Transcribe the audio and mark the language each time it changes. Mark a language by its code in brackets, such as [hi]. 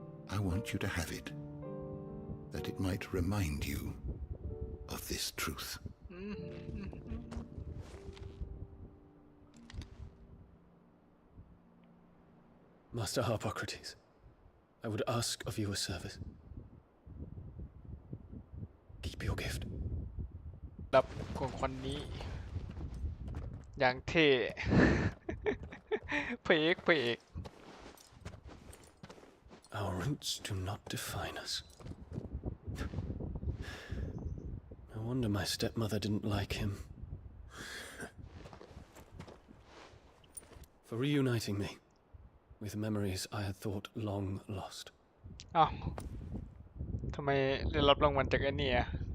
[en] I want you to have it, that it might remind you of this truth. Master Harpocrates, I would ask of you a service. Keep your gift. [th] รับของคนนี้ อย่างเท่ พระเอกพระเอก [en] Our roots do not define us. No wonder my stepmother didn't like him. For reuniting me with memories I had thought long lost. [th] อ้าวทำไมได้รับรางวัลจากไอ้นี่อ่ะ